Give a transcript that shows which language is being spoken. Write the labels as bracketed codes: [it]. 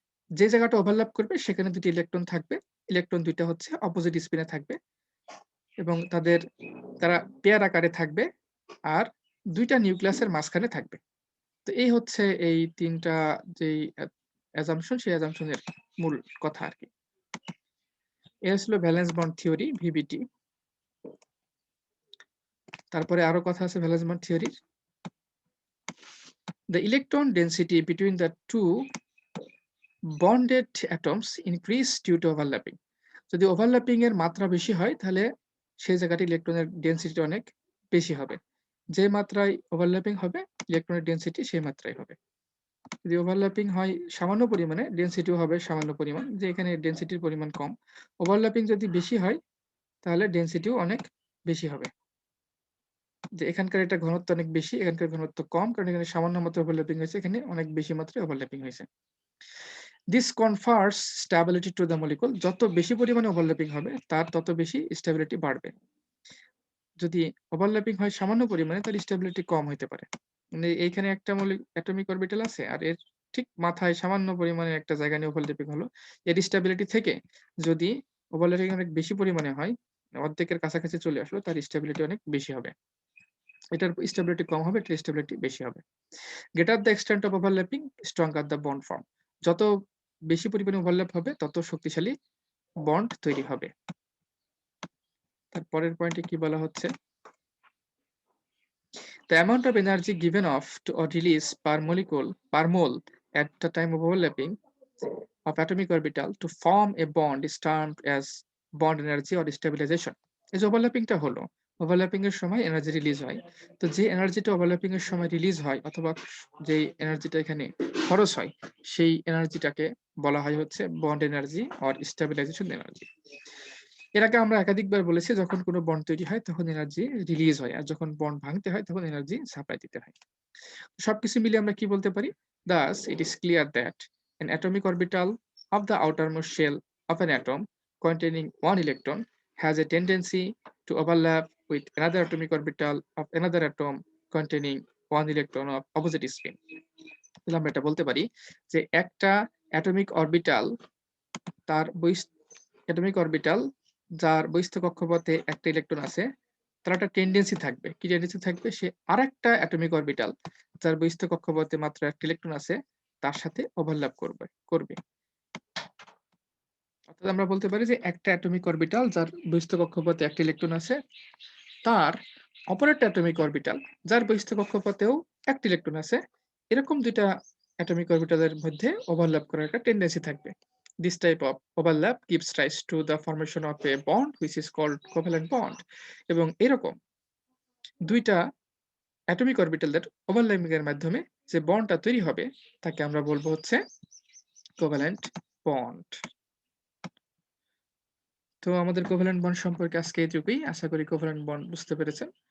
[bn] যে জায়গাটা ওভারল্যাপ করবে সেখানে ২ টি ইলেকট্রন থাকবে। ইলেকট্রন ২ টা হচ্ছে অপোজিট স্পিনে থাকবে এবং তারা পেয়ার আকারে থাকবে আর ২ টা নিউক্লিয়াসের মাঝখানে থাকবে। তো এই হচ্ছে এই ৩ টা যেই অ্যাসাম্পশন সেই অ্যাসাম্পশন এর মূল কথা আরকি। এটা ছিল ভ্যালেন্স বন্ড থিওরি VBT। তারপরে আরো কথা আছে ভ্যালেন্স বন্ড থিওরির। [en] The electron density between the two bonded atoms increase due to overlapping. [bn] যদি ওভারল্যাপিং এর মাত্রা বেশি হয় তাহলে সেই জায়গাটি ইলেকট্রনের ডেনসিটি অনেক বেশি হবে। যে মাত্রায় ওভারল্যাপিং হবে ইলেকট্রনের ডেনসিটি সেই মাত্রায় হবে। যদি ওভারল্যাপিং হয় সামান্য পরিমাণে ডেনসিটিও হবে সামান্য পরিমাণ, যে এখানে ডেনসিটির পরিমাণ কম। ওভারল্যাপিং যদি বেশি হয় তাহলে ডেনসিটিও অনেক বেশি হবে। যে এখানকার এটা ঘনত্ব অনেক বেশি, এখানকার ঘনত্ব কম, কারণ এখানে সামান্য মাত্রায় ওভারল্যাপিং হয়েছে, এখানে অনেক বেশি মাত্রায় ওভারল্যাপিং হয়েছে। [en] This confers stability to the molecule. [bn] যত বেশি পরিমাণে ওভারল্যাপিং হবে তার তত বেশি স্টেবিলিটি বাড়বে। যদি ওভারল্যাপিং হয় সামান্য পরিমাণে তার স্টেবিলিটি কম হইতে পারে। মানে এইখানে একটা অ্যাটমিক অরবিটাল আছে আর এর ঠিক মাথায় সামান্য পরিমাণে একটা জায়গা নিয়ে ওভারল্যাপিং হলো। এর স্টেবিলিটি থেকে যদি ওভারল্যাপিং অনেক বেশি পরিমাণে হয়, অর্ধেকের কাছাকাছি চলে আসলো, তার স্টেবিলিটি অনেক বেশি হবে। এটার স্টেবিলিটি কম হবে, এটার স্টেবিলিটি বেশি হবে। [en] Greater the extent of overlapping, stronger the bond form. [bn] যত বেশি পরিমাণে ওভারল্যাপ হবে তত শক্তিশালী বন্ড তৈরি হবে। তারপরের পয়েন্টে কি বলা হচ্ছে? [en] The amount of energy given off to or release per mole at the time of overlapping of atomic orbital to form a bond is termed as bond energy or stabilization. [bn] এই যে ওভারল্যাপিংটা হলো, ওভারল্যাপিং এর সময় energy release হয়। তো যে এনার্জিটা overlapping এর সময় রিলিজ হয় অথবা যেই এনার্জিটা এখানে খরচ হয় সেই এনার্জিটাকে বলা হয় হচ্ছে bond energy or stabilisation energy. এর আগে আমরা একাধিকবার বলেছি যখন কোনো বন্ড তৈরি হয় তখন এনার্জি রিলিজ হয় আর যখন বন্ড ভাঙতে হয় তখন এনার্জি সাপ্লাই দিতে হয়। সবকিছু মিলিয়ে আমরা কি বলতে পারি? [en] Thus, it is clear that an atomic orbital of the outermost shell of an atom containing one electron has a tendency to overlap with another atomic orbital of another atom containing one electron of opposite spin. [bn] তাহলে আমরা এটা বলতে পারি যে একটা atomic orbital তার atomic orbital যার বহিস্থ কক্ষপথে একটা ইলেকট্রন আছে, তার একটা টেন্ডেন্সি থাকবে। কি টেন্ডেন্সি থাকবে? সে আরেকটা অ্যাটমিক অরবিটাল যার বহিস্থ কক্ষপথে মাত্র একটা ইলেকট্রন আছে তার সাথে ওভারল্যাপ করবে। অর্থাৎ আমরা বলতে পারি যে একটা অ্যাটমিক অরবিটাল যার বহিস্থ কক্ষপথে একটা ইলেকট্রন আছে, তার অপর একটা অ্যাটমিক অরবিটাল যার বহিস্থ কক্ষপথেও একটা ইলেকট্রন আছে, এরকম ২ টা অ্যাটমিক অরবিটালের মধ্যে ওভারল্যাপ করার একটা টেন্ডেন্সি থাকবে। [en] This type of overlap gives rise to the formation of a bond which is called covalent bond. [bn] এবং এরকম ২ টা অ্যাটমিক অরবিটালের ওভারল্যাপিং এর মাধ্যমে যে বন্ডটা তৈরি হবে তাকে আমরা বলবো হচ্ছে কোভ্যালেন্ট বন্ড। তো আমাদের কোভ্যালেন্ট বন্ড সম্পর্কে আজকে এটুকুই। আশা করি কোভ্যালেন্ট বন্ড বুঝতে পেরেছেন।